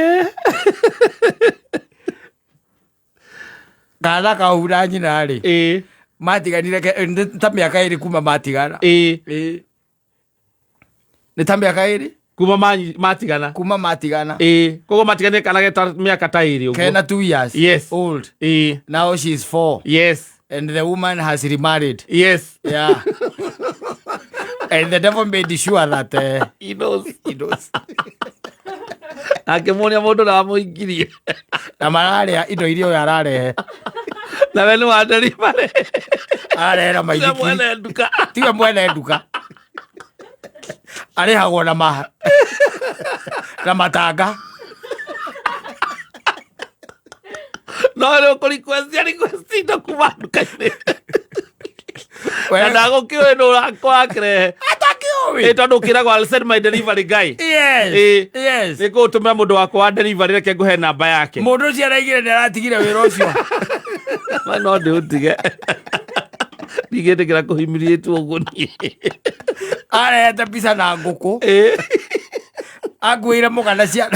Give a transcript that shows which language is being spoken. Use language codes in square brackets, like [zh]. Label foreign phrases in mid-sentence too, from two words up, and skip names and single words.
[ki] Kana kahura nyina rĩ. Matiganire ta mĩaka 2 kuma matigana. Nĩ ta mĩaka 2 kuma matigana. Koguo matiganire kana geta mĩaka ta 2 ũguo. Kena 2 years. [en] Yes. Old. Now she's 4. Yes. And the woman has remarried. Yes. Yeah. And the devil made sure that he knows. [ki] Akĩmuonia mũndũ na mũingirie. Na mararĩa indo iria ũyũ ararehe. Na we nĩ wa delivery. Arehera maithikiri. Tiwe mwene nduka. Arehagwo na matanga. No rĩu request indo kuma nduka-inĩ. Na ndagũkĩũĩ nũ ũrakĩrehe. Tondũ ũkĩragwo [en] I'll send my delivery guy. Yes. [ki] Nĩ kũgũtũmĩra mũndũ wakwa wa delivery reke ngũhe namba yake. Mũndũ ũcio araigire nĩ aratigire wĩra ũcio. No ndĩũtige. Ndigĩtĩkĩra kũhimiriĩtwo ũguo niĩ. Arehete pizza na ngũkũ. Akuĩire mũgana ciana.